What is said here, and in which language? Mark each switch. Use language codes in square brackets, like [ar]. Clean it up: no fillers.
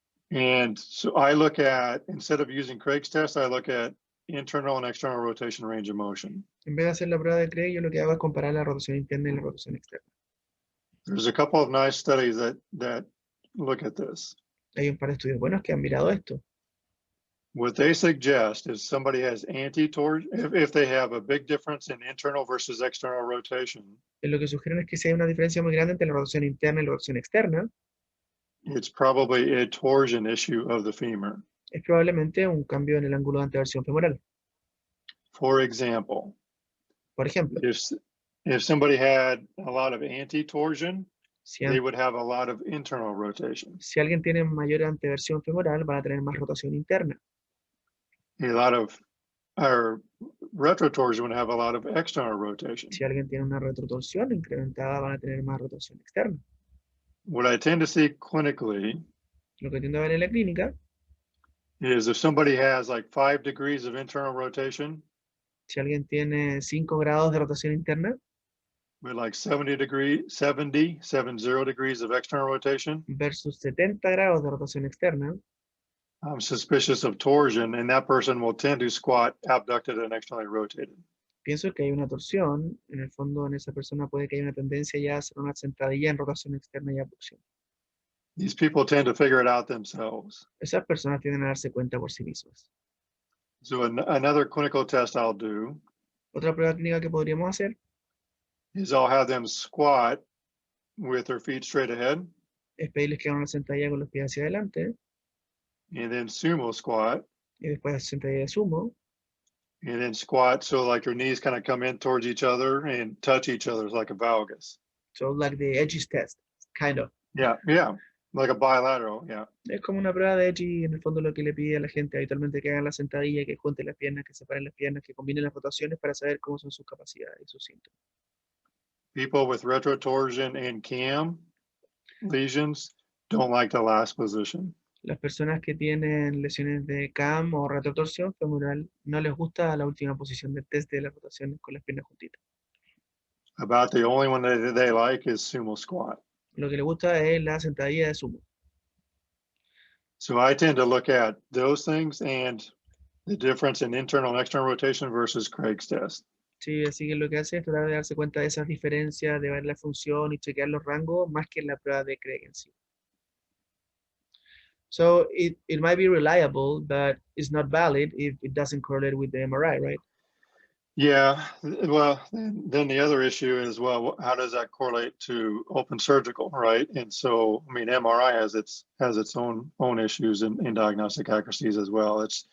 [en] And so I look at, instead of using Craig's test, I look at internal and external rotation range of motion. [es] En vez de hacer la prueba de Craig, yo lo que hago es comparar la rotación interna y la rotación externa. [en] There's a couple of nice studies that look at this. [es] Hay un par de estudios buenos que han mirado esto. [en] What they suggest is somebody has anti-torsion, if they have a big difference in internal versus external rotation, [es] Lo que sugieren es que si hay una diferencia muy grande entre la rotación interna y la rotación externa, [en] it's probably a torsion issue of the femur. [es] es probablemente un cambio en el ángulo de anteversión femoral. [en] For example, [es] Por ejemplo, [en] if somebody had a lot of anti-torsion, [es] si, [en] they would have a lot of internal rotation. [es] si alguien tiene mayor anteversión femoral, van a tener más rotación interna. [en] A lot of, or retrotorsion would have a lot of external rotation. [es] Si alguien tiene una retrotorsión incrementada, van a tener más rotación externa. [en] What I tend to see clinically [es] Lo que tiendo a ver en la clínica, [en] is if somebody has like 5 degrees of internal rotation [es] si alguien tiene 5 grados de rotación interna [en] with like 70 degrees of external rotation, [es] versus 70 grados de rotación externa, [en] I'm suspicious of torsion, and that person will tend to squat abducted and externally rotated. [es] pienso que hay una torsión. En el fondo, en esa persona puede que haya una tendencia ya a hacer una sentadilla en rotación externa y abducción. [en] These people tend to figure it out themselves. [es] Esas personas tienden a darse cuenta por sí mismas. [en] So another clinical test I'll do [es] Otra prueba clínica que podríamos hacer [en] is I'll have them squat with their feet straight ahead, [es] es pedirles que hagan una sentadilla con los pies hacia adelante [en] and then sumo squat, [es] y después hacer sentadilla de sumo, [en] and then squat so like your knees kind of come in towards each other and touch each other like a valgus. so like the edges test, kind of. Yeah, like a bilateral, yeah. [es] Es como una prueba de edgy, en el fondo lo que le pide a la gente habitualmente que hagan la sentadilla, que junten las piernas, que separen las piernas, que combinen las rotaciones para saber cómo son sus capacidades y sus síntomas. [en] People with retrotorsion and cam lesions don't like the last position. [es] Las personas que tienen lesiones de CAM o retrotorsión femoral no les gusta la última posición del test de las rotaciones con las piernas juntitas. [en] About the only one that they like is sumo squat. [es] Lo que les gusta es la sentadilla de sumo. [en] So I tend to look at those things and the difference in internal and external rotation versus Craig's test. [es] Sí, así que lo que hace es tratar de darse cuenta de esas diferencias, de ver la función y chequear los rangos más que en la prueba de Craig en sí. [en] So it might be reliable, but it's not valid if it doesn't correlate with the MRI, right? Yeah, well, then the other issue is, well, how does that correlate to open surgical, right? And so, I mean, MRI has its own issues in diagnostic accuracies as well.